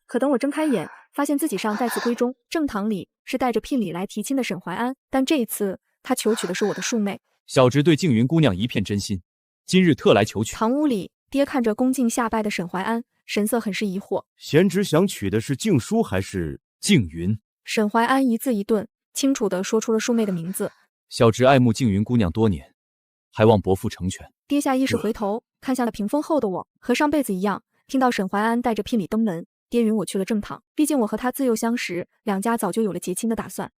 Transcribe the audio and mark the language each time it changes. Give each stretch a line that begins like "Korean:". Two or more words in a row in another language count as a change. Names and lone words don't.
Chinese: 可等我睜開眼，發現自己上再次歸中，正堂裡是帶着聘禮來提親的沈懷安，但這一次他求娶的是我的庶妹。小侄对靜雲姑娘一片真心，今日特來求娶。堂屋裡，爹看着恭敬下拜的沈懷安，神色很是疑惑。贤侄想娶的是靜書還是靜雲？沈懷安一字一頓，清楚地說出了庶妹的名字。小侄愛慕靜雲姑娘多年，還望伯父成全。爹下意識回頭，看向了屏風後的我，和上輩子一樣，聽到沈懷安帶着聘禮登門，爹允我去了正堂。畢竟我和他自幼相識，兩家早就有了結親的打算。